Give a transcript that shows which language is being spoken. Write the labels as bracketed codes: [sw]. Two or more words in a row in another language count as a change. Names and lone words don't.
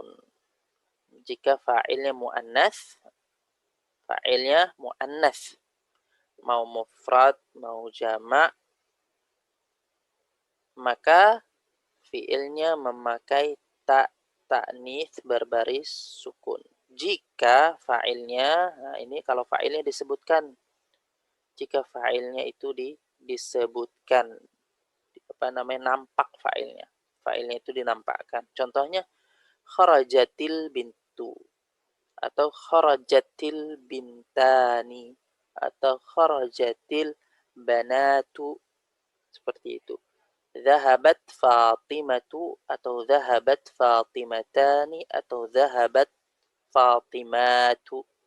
[id] Jika fa'ilnya mu'annas, mau mufrad, mau jamak, maka fi'ilnya memakai ta'nis berbaris sukun. Jika fa'ilnya, nah ini kalau fa'ilnya disebutkan, jika fa'ilnya itu disebutkan, nampak fa'ilnya itu dinampakkan. Contohnya [ar] خرجت البنت [id] atau [ar] خرجت البنتان [id] atau [ar] خرجت البنات, [id] seperti itu. [ar] ذهبت فاطمة atau ذهبت فاطمتان atau ذهبت فاطمة.